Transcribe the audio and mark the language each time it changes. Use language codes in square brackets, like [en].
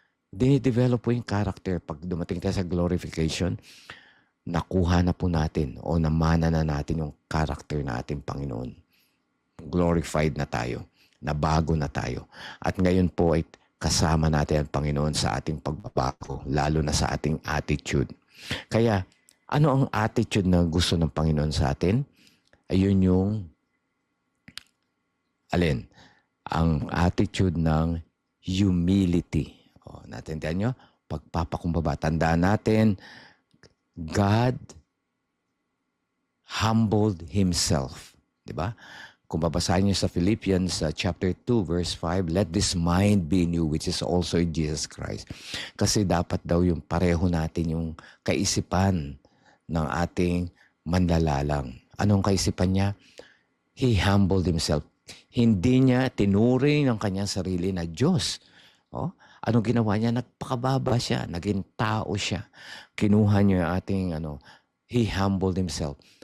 [tl] Dinidevelop po yung character. Pag dumating tayo sa glorification, nakuha na po natin o namana na natin yung character na ating Panginoon. Glorified na tayo. Nabago na tayo. At ngayon po ay kasama natin ang Panginoon sa ating pagbabago, lalo na sa ating attitude. Kaya, ano ang attitude na gusto ng Panginoon sa atin? Ayun yung, alin? Ang attitude ng humility. O, natindihan nyo? Pagpapakumbaba. Tandaan natin, [en] God humbled Himself. [tl] Diba? Kung babasahin niyo sa [en] Philippians chapter 2 verse 5, let this mind be in you which is also in Jesus Christ. [tl] Kasi dapat daw yung pareho natin yung kaisipan ng ating manlalalang. Anong kaisipan niya? [en] He humbled Himself. [tl] Hindi niya tinuring ang kanyang sarili na Diyos. Oh, anong ginawa niya? Nagpakababa siya. Naging tao siya. Kinuha niya yung ating, [en] He humbled Himself.